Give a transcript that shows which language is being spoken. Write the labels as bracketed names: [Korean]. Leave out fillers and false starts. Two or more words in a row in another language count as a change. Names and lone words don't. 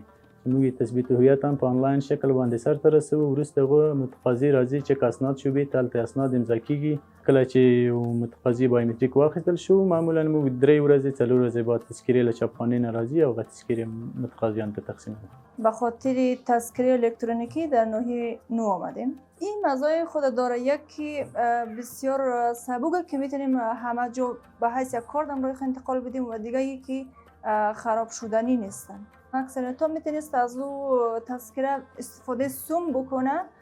[Pashto] موږ تثبیت هویت هم په آنلاین شکل باندې سرته رسوو. وروسته هغه متقاضي راځي چې اسناد شوبې ته هلته اسناد امضا کیږي. کله چې متقاضي بایومټریک واخیستل شو معمولا موږ 3 ورځې 4 ورځې بعد تذکرې له چاپخانې نه راځي او هغه تذکرې متقاضیانو ته تقسیموي. [Persian] به خاطر تذکره الکترونیکی در ناحیه 9 آمدیم. این مزایای خود داره، یکی بسیار سبوکه که میتونیم همه جا به حیث یک کارت هم روی انتقال بدیم و دیگه یکی خراب شدنی نیستن. اکثریت ها میتونست از او تذکره استفاده سم بکنه.